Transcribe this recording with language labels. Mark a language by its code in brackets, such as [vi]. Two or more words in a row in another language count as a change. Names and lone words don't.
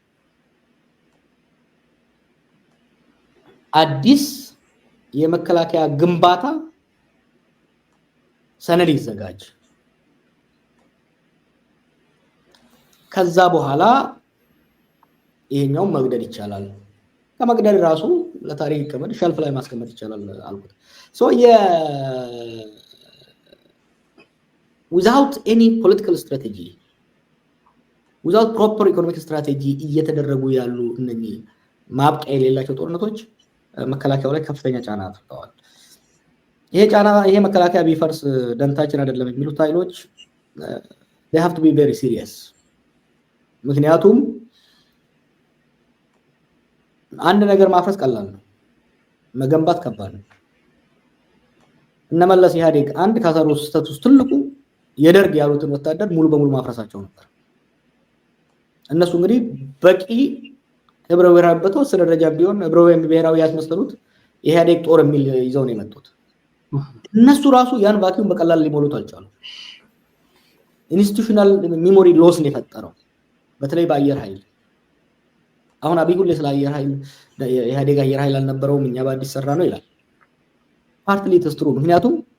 [am] አዲስ የመከላከያ ግንባታ ሰነድ ይዘጋጅ። ከዛ በኋላ ይሄኛው መግደል ይቻላል። ከመግደል ራሱ ለታሪክ ይቀመጥ፣ ሸልፍ ላይ ማስቀመጥ ይቻላል አልኩት። [en] without any political strategy, without proper economic strategy [am] እየተደረጉ ያሉ እነኚህ ማብቂያ የሌላቸው ጦርነቶች መከላከያው ላይ ከፍተኛ ጫና አድርገዋል። ይሄ መከላከያ ቢፈርስ ደንታችን አይደለም የሚሉት ኃይሎች [en] they have to be very serious። [am] ምክንያቱም አንድ ነገር ማፍረስ ቀላል ነው፣ መገንባት ከባድ ነው። እነመለስ ኢህአዴግ አንድ ካሳሩ ስታቱስ ትልቁ የደርግ ያሉትን ወታደር ሙሉ በሙሉ ማፍረሳቸው ነበር። እነሱ እንግዲህ በቂ ህብረ ብሔራዊ በተወሰነ ደረጃ ቢሆን ህብረ ብሔራዊ ያስመሰሉት ኢህአዴግ ጦር የሚል ይዘው ነው የመጡት። እነሱ ራሱ ያን ቫኪዩም በቀላል ሊሞሉት አልቻሉ። [en] institutional memory loss [am] ነው የፈጠረው፣ በተለይ በአየር ኃይል። አሁን አብይ ሁሌ ስለ አየር ኃይል ኢህአዴግ አየር ኃይል አልነበረውም እኛ በአዲስ ሰራ ነው ይላል። [en] partly true። [am] ምክንያቱም